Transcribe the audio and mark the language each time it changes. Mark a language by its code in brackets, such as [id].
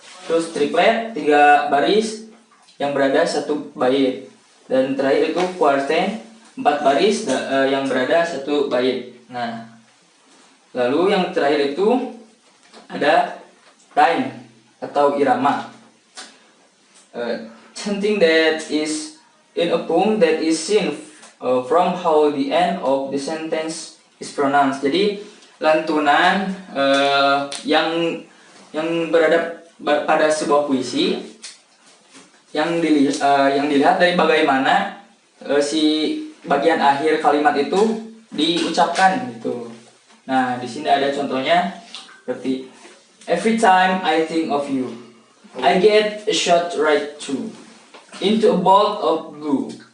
[id] Terus triplet 3 baris yang berada satu bait. Dan terakhir itu quartet 4 baris yang berada satu bait. Nah, lalu yang terakhir itu ada time atau irama. [en] Something that is in a poem that is seen from how the end of the sentence is pronounced. [id] Jadi lantunan yang berada pada sebuah puisi yang dilihat dari bagaimana si bagian akhir kalimat itu diucapkan gitu. Nah, di sini ada contohnya seperti [en] every time I think of you, I get a shot right through into a bolt of blue.